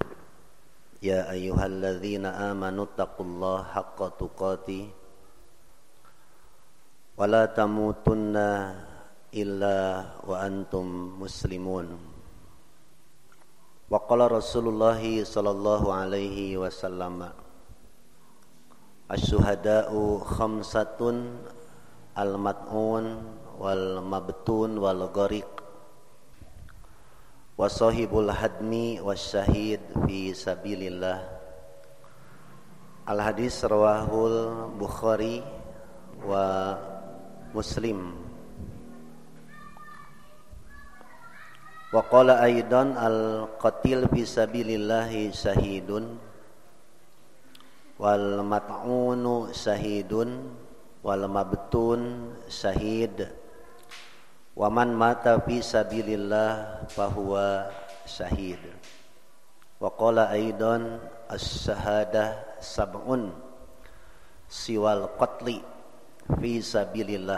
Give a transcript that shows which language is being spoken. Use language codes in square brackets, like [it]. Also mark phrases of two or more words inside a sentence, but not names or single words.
[ar] يا أيها الذين آمنوا اتقوا الله حق تقاته ولا تموتن إلا وأنتم مسلمون. وقال رسول الله صلى الله عليه وسلم, الشهداء خمسة المطعون والمبطون والغريق وصاحب الهدم والشهيد في سبيل الله. الحديث رواه البخاري ومسلم. وقال أيضا القاتل في سبيل الله شهيد والمطعون شهيد والمبطون شهيد ومن مات في سبيل الله فهو شهيد. وقال أيضا الشهادة سبع سوى القتل في سبيل الله